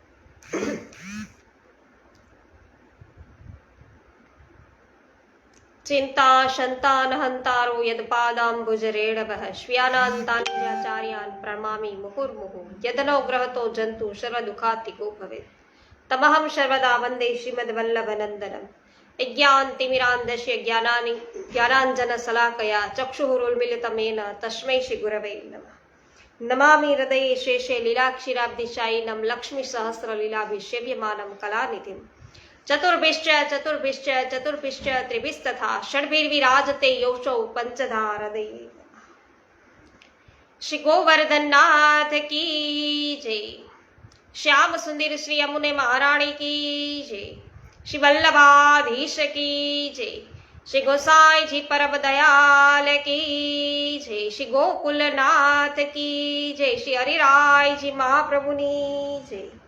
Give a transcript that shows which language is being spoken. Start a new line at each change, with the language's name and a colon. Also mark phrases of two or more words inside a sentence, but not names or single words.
Sanskrit: ચિંતા શંતાન હંતારો યદપાદાંબુજરેણવઃ શ્વ્યાનાંતાન્યાચાર્યાન પ્રમામી મુહુર્મુહુ યદનો ગ્રહતો જંતુ સર્વ દુઃખાતિકો ભવેત તમહં સર્વદા વંદે શ્રીમદ્વલ્લભનંદનમ. यज्ञान्तिमिरान्धस्य ज्ञानाञ्जन शलाकया चक्षुरुन्मिलितमेन तस्मै श्रीगुरवे नमः. नमामि हृदये शेषे लीलाक्षीराब्धिशायिनं लक्ष्मीसहस्रलीलाभिसेव्यमानं कलानिधिं. चतुर्भिश्च त्रिभिस्तथा षड्भिर्विराजते योषौ पञ्चधा हृदये.
Hindi: श्री गोवर्धननाथ की जय. श्याम सुंदर श्री यमुने महाराणी की जय. श्री वल्लभाधीश की जय. श्री गोसाई जी परम दयाल की जय. श्री गोकुलनाथ की जय.
Gujarati: શ્રી હરિરાય જી મહાપ્રભુની જય.